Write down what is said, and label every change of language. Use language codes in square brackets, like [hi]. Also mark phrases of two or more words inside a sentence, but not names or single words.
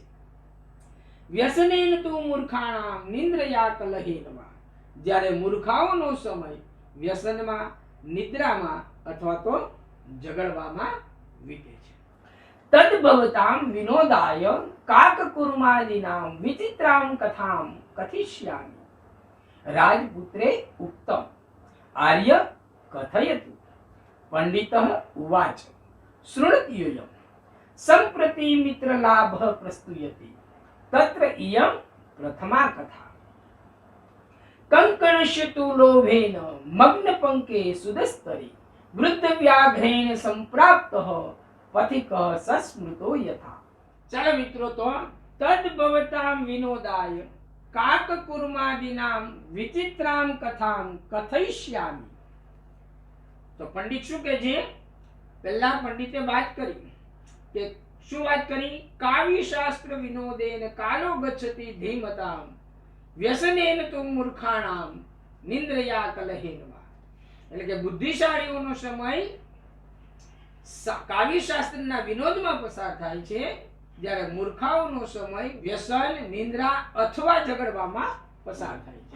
[sa] व्यसनेन तु मूर्खाणाम निंद्रया कलहेनमां, [gu] જ્યારે મૂર્ખાઓનો સમય વ્યસનમાં, નિદ્રામાં અથવા તો ઝઘડવામાં વીતે છે. [sa] तद्भवताम विनोदाय काककुर्मादिनाम विचित्राम कथाम कथिष्यामि राजपुत्रे उक्तम. आर्य कथयतु। पंडितः उवाच शृणुत्यूयं सम्प्रति मित्रलाभः प्रस्तूयते तत्र इयं प्रथमा कथा। कंकणस्य तु लोभेन मग्नपङ्के सुदस्तरे वृद्धव्याघ्रेण संप्राप्तः पथिकः सस्मृतो यथा। [hi] चलो मित्रों, [sa] तो तद्भवतां विनोदाय काककुर्मादीनां विचित्रां कथां कथयिष्यामि। [gu] तो पंडित શું કહે છે? પહેલા પંડિતે વાત કરી કે શું વાત કરી? [sa] काव्य शास्त्र विनोदेन कालो गच्छति धीमताम व्यसनेन तु मूर्खाणाम निंद्रया कलहेन वा। [gu] એટલે કે બુદ્ધિશાળીઓનો સમય કાવ્ય શાસ્ત્રના વિનોદમાં પસાર થાય છે, જ્યારે મૂર્ખાઓનો સમય વ્યસન, નિંદ્રા અથવા ઝઘડવામાં પસાર થાય છે।